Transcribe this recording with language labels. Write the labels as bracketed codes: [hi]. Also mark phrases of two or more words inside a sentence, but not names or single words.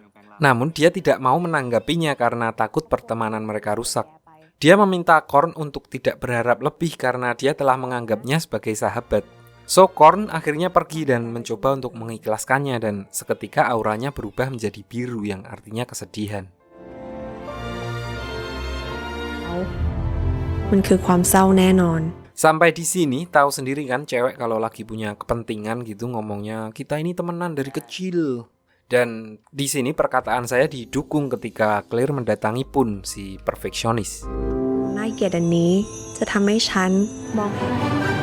[id] Namun dia tidak mau menanggapinya karena takut pertemanan mereka rusak. Dia meminta Korn untuk tidak berharap lebih karena dia telah menganggapnya sebagai sahabat. So Korn akhirnya pergi dan mencoba untuk mengikhlaskannya dan seketika auranya berubah menjadi biru yang artinya kesedihan. [th] มันคือความเศร้าแน่นอน [id] Sampai di sini tahu sendiri kan cewek kalau lagi punya kepentingan gitu ngomongnya kita ini temenan dari kecil. Dan di sini perkataan saya didukung ketika Claire mendatangi Pun si perfeksionis. [th] น่าเกลียดอันนี้จะทำให้ฉันมอง